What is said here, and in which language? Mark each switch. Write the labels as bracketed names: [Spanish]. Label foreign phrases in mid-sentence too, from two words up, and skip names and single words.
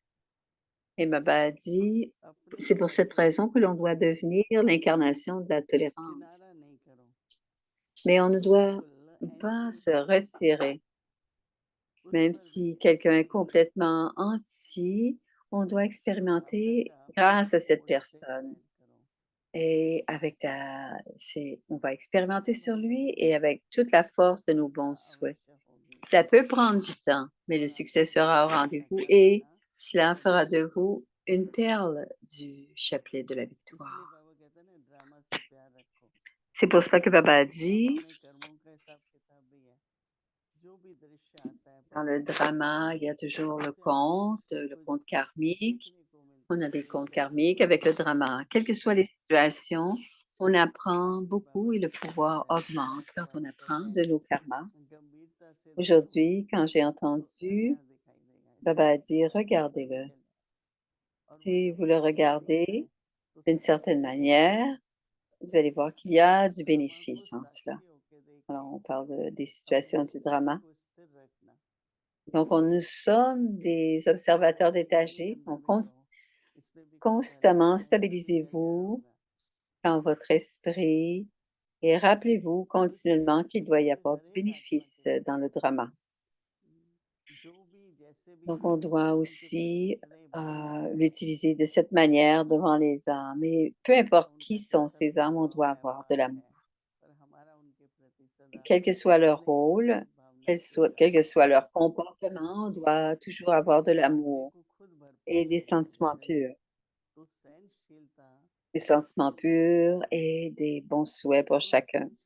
[French] Et Baba a dit, [Hindi] अपनी [French] c'est pour cette raison que [Hindi] परिस्थितियों [French] l'on [Hindi] को [French] doit devenir l'incarnation de la [Hindi] किनारा [French] tolérance. [Hindi] नहीं करो [French] Mais on ne doit [Hindi] बिल्कुल [French] pas [Hindi] एंटी [French] se retirer. [Hindi] उस [French] Même [Hindi] पर भी [French] si quelqu'un est [Hindi] नहीं [French] complètement anti, on doit [Hindi] सो बाबा [French] expérimenter [Hindi] का [French] grâce à cette [Hindi] सपोर्ट से [French] personne. [Hindi] ग्रैंड करो [French] Et on va expérimenter [Hindi] समय [French] sur lui [Hindi] लगेगा [French] et avec toute la force de nos [Hindi] सफलता [French] bons souhaits. [Hindi] अवश्य होगी [French] Ça peut prendre du temps, mais le [Hindi] और [French] succès [Hindi] आपको [French] sera au [Hindi] भरोसा [French] rendez-vous [Hindi] रखना [French] et [Hindi] पड़ेगा [French] cela fera [Hindi] कभी [French] de vous une perle du chapelet de la [Hindi] इसलिए [French] victoire. [Hindi] बाबा कहते हैं ना ड्रामा से प्यार रखो [French] C'est pour ça que Baba a [Hindi] ड्रामा [French] dit, [Hindi] में कर्मों का हिसाब किताब भी है जो भी दृश्य आता है [French] dans le [Hindi] परिस्थिति आता [French] drama, [Hindi] है [French] il y a toujours [Hindi] उससे हमें कुछ [French] le [Hindi] कुछ [French] compte karmique. [Hindi] सीखने को [French] On [Hindi] मिलता [French] a [Hindi] है [French] des comptes [Hindi] सीखने को [French] karmiques avec [Hindi] मिलता [French] le [Hindi] है [French] drama. Quelles que soient les situations, on apprend [Hindi] आज भी [French] beaucoup [Hindi] बाबा [French] et le [Hindi] सिखाते [French] pouvoir [Hindi] हैं [French] augmente quand on [Hindi] बाबा [French] apprend [Hindi] कहते [French] de [Hindi] हैं [French] nos karmas. [Hindi] गंभीरता से देखो [French] Aujourd'hui, quand j'ai [Hindi] तो [French] entendu, [Hindi] अनार दिखाई देगा [French] Baba [Hindi] इसमें [French] a dit, [Hindi] फल [French] regardez-le. [Hindi] निकल और वो [French] Si [Hindi] जब [French] vous le [Hindi] फल दिखता [French] regardez [Hindi] है तो [French] d'une [Hindi] उसमें [French] certaine [Hindi] बेनिफिट होता है [French] manière, vous allez voir qu'il y a du [Hindi] ड्रामा को [French] bénéfice en cela. [Hindi] साक्षी होके देख के [French] Alors, on parle des [Hindi] अपने [French] situations du [Hindi] समय [French] drama. [Hindi] को स्थिर रखना [French] Donc, nous sommes des [Hindi] बाबा [French] observateurs [Hindi] से यही [French] détachés. [Hindi] अंदर [French] Donc, [Hindi] भी कहो इसमें भी कुछ पहले [French] constamment, [Hindi] होगा इसमें भी कल्याण [French] stabilisez-vous [Hindi] होगा [French] dans votre esprit et rappelez-vous [Hindi] क्योंकि [French] continuellement [Hindi] जैसे [French] qu'il doit y [Hindi] जैसे [French] avoir du [Hindi] हर एक आत्मा [French] bénéfice [Hindi] के [French] dans le drama. [Hindi] जो भी [French] Donc, on doit aussi l'utiliser de cette manière devant les âmes. Et peu importe qui sont ces âmes, on doit avoir de l'amour. Quel que soit leur rôle, quel que soit leur comportement, on doit toujours avoir de l'amour et des sentiments purs et des bons souhaits pour chacun.